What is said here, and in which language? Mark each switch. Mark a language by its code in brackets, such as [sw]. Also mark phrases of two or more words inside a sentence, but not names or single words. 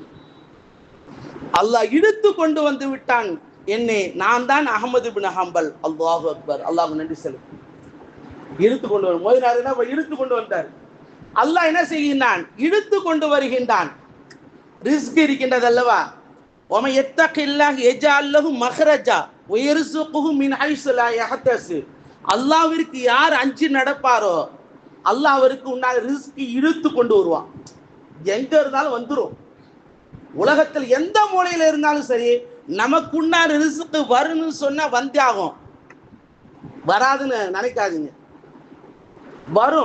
[ta] அல்லாஹ் இழுத்து கொண்டு வந்து விட்டான் என்னை, நான் தான் அஹ்மத் இப்னு ஹம்பல். [ar] الله أكبر, [ta] அல்லாஹ் நன்றி சொல்லு. இழுத்து கொண்டு வரும் மோதினாருன்னா இழுத்து கொண்டு வந்தார். அல்லாஹ் என்ன செய்கின்றான், இழுத்து கொண்டு வருகின்றான். ரிஸ்க் இருக்கின்றது அல்லவா? [ar] وَمَن يَتَّقِ اللَّهَ يَجْعَل لَّهُ مَخْرَجًا وَيَرْزُقْهُ مِنْ حَيْثُ لَا يَحْتَسِبُ. [ta] அல்லாஹ்விற்கு யார் அஞ்சி நடப்பாரோ அல்லாஹ் அவருக்கு உண்டான ரிஸ்க் இழுத்து கொண்டு வருவான். எங்க இருந்தாலும் வந்துடும். உலகத்தில் எந்த மூலையில இருந்தாலும் சரி, நமக்கு உண்டான ரிஸ்க் வரும்னு சொன்னா வந்தே ஆகும். வராதுன்னு நினைக்காதீங்க, வரும்.